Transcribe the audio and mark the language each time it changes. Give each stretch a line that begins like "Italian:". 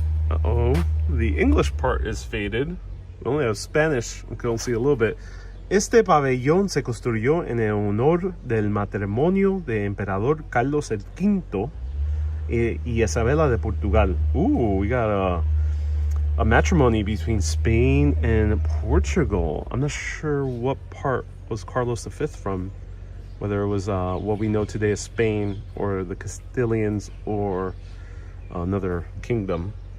English: Uh-oh, the English part is faded. We only have Spanish. We can see a little bit.
Spanish: Este pabellón se construyó en el honor del matrimonio de Emperador Carlos el V y Isabela de Portugal.
English: Ooh, we got a matrimony between Spain and Portugal. I'm not sure what part was Carlos V from, whether it was what we know today as Spain or the Castilians or another kingdom.